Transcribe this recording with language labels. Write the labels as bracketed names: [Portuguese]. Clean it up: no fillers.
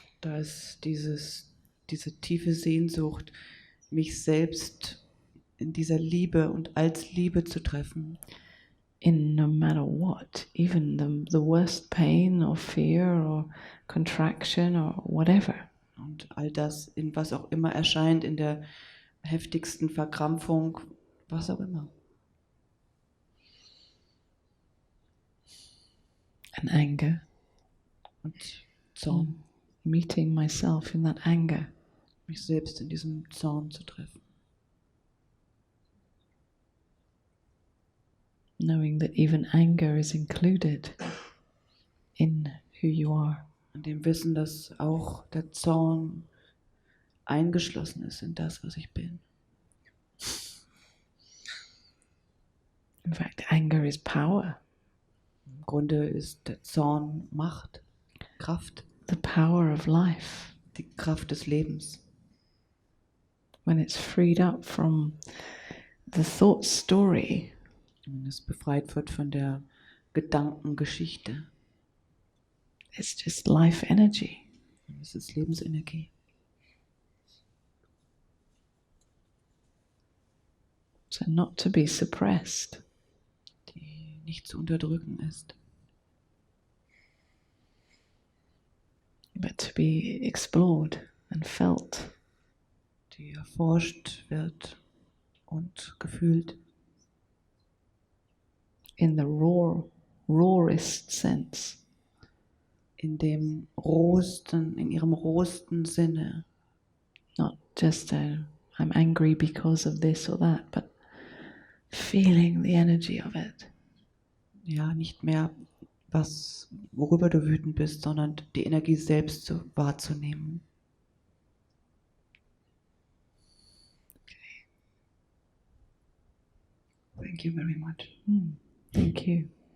[German] Da ist diese tiefe Sehnsucht, mich selbst in dieser Liebe und als Liebe zu treffen. [English] In no matter what, even the worst pain or fear or contraction or whatever. [German] Und all das, in was auch immer erscheint, in der heftigsten Verkrampfung, was auch immer. [English] And anger. [German] Und Zorn. [English] Meeting myself in that anger. [German] Mich selbst in diesem Zorn zu treffen. [English] Knowing that even anger is included in who you are. [German] Und dem Wissen, dass auch der Zorn eingeschlossen ist in das, was ich bin. [English] In fact, anger is power. [German] Im Grunde ist der Zorn Macht, Kraft. [English] The power of life. [German] Die Kraft des Lebens. [English] When it's freed up from the thought story. [German] Wenn es befreit wird von der Gedankengeschichte. [English] It's just life energy. [German] Es ist Lebensenergie. [English] So not to be suppressed. [German] Die nicht zu unterdrücken ist. [English] But to be explored and felt. [German] Die erforscht wird und gefühlt. [English] In the raw rawest sense. [German] In dem rohsten, in ihrem rohsten Sinne. [English] Not just I'm angry because of this or that, but feeling the energy of it. [German] Ja, nicht mehr worüber du wütend bist, sondern die Energie selbst wahrzunehmen. [English] Thank you very much. Thank you.